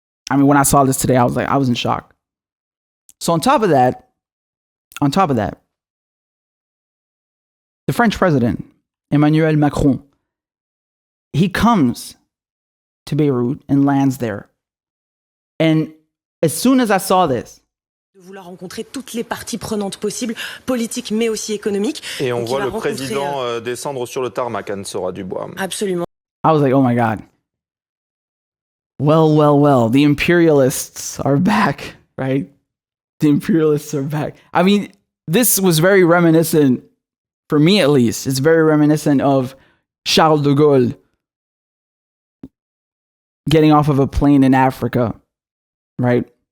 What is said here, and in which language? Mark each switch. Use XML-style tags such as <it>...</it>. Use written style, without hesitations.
<en>I mean, when I saw this today, I was in shock. So on top of that, the French president, Emmanuel Macron, he comes to Beirut and lands there And as soon as I saw this,</en> <fr>de vouloir rencontrer toutes les parties prenantes possibles, politiques mais aussi économiques. Et on voit le président descendre sur le tarmac, Anne-Sora Dubois. Absolument.</fr> <en>I was like, oh my God. Well, the imperialists are back, right? The imperialists are back. I mean, this was very reminiscent, for me at least, it's very reminiscent of Charles de Gaulle getting off of a plane in Africa, right?</en>